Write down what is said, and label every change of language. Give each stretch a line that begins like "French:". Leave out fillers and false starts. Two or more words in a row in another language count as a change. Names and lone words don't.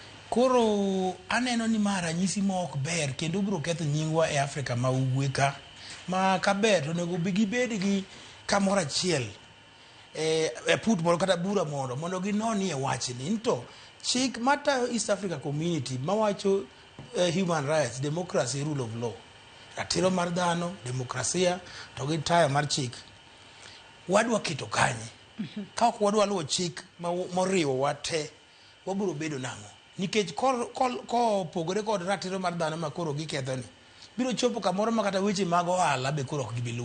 Luo (Kenya and Tanzania): Koro aneno ni ma ranyisi ma ok ber kendo biro ketho nyingwa e Afrika ma ugwe ka. Ma ka ber to onego gibed gi kamoro achiel e put moro kata bura mondo ginonie wachni. Nito chik matayo East Africa Community mawacho
English: human rights, democracy, rule of law,
Luo (Kenya and Tanzania): ratiro mar dhano, demokrasia, to gi tayo mar chik. Wadwa keto kanye. Ka ok wadwa luwo chik moriwo wate, wabiro bedo nang'o? Nikech kopogore kod ratiro mar dhano ma koro gikethoni, biro chopo kamoro ma kata weche mag ohala be koro ok gibiluwo.